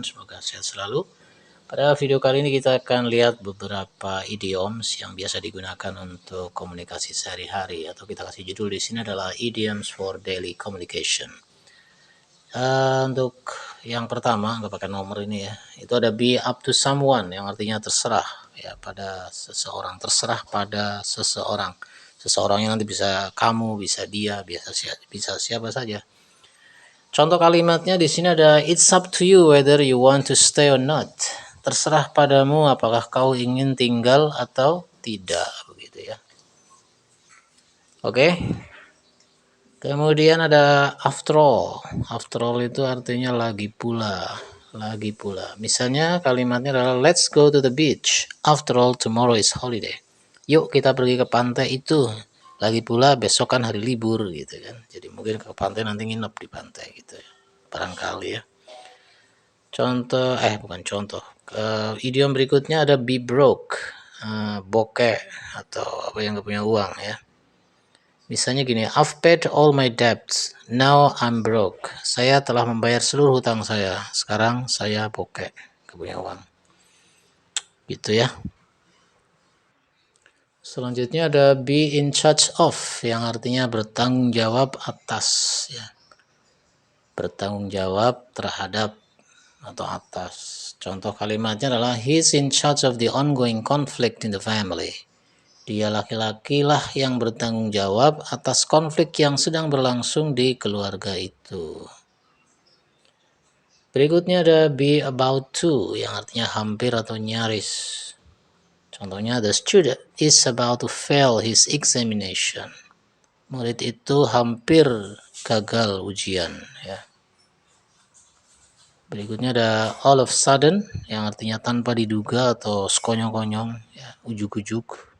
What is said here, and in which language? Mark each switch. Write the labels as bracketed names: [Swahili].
[Indonesian] Semoga sehat selalu. Pada video kali ini kita akan lihat beberapa idioms yang biasa digunakan untuk komunikasi sehari-hari, atau kita kasih judul di sini adalah [English] idioms for daily communication. [Indonesian] Untuk yang pertama, nggak pakai nomor ini ya, itu ada be up to someone, yang artinya terserah ya pada seseorang, terserah pada seseorang. Seseorangnya nanti bisa kamu, bisa dia, bisa siapa saja. Contoh kalimatnya di sini ada [English] it's up to you whether you want to stay or not. [Indonesian] Terserah padamu apakah kau ingin tinggal atau tidak, begitu ya. Oke. Kemudian ada after all. After all itu artinya lagi pula, lagi pula. Misalnya kalimatnya adalah [English] let's go to the beach. After all tomorrow is holiday. [Indonesian] Yuk kita pergi ke pantai itu. Lagi pula besok kan hari libur gitu kan. Jadi mungkin ke pantai nanti nginep di pantai gitu ya. Barangkali ya. Contoh bukan contoh. Idiom berikutnya ada be broke. Bokeh atau apa yang gak punya uang ya. Misalnya gini, [English] I've paid all my debts, now I'm broke. [Indonesian] Saya telah membayar seluruh hutang saya, sekarang saya bokeh, gak punya uang. Gitu ya. Selanjutnya ada be in charge of, yang artinya bertanggung jawab atas ya. Bertanggung jawab terhadap atau atas. Contoh kalimatnya adalah [English] he's in charge of the ongoing conflict in the family. [Indonesian] Dia laki-laki lah yang bertanggung jawab atas konflik yang sedang berlangsung di keluarga itu. Berikutnya ada be about to, yang artinya hampir atau nyaris. Contohnya, [English] the student is about to fail his examination. [Indonesian] Murid itu hampir gagal ujian ya. Berikutnya ada all of sudden, yang artinya tanpa diduga atau sekonyong-konyong ya, ujuk-ujuk.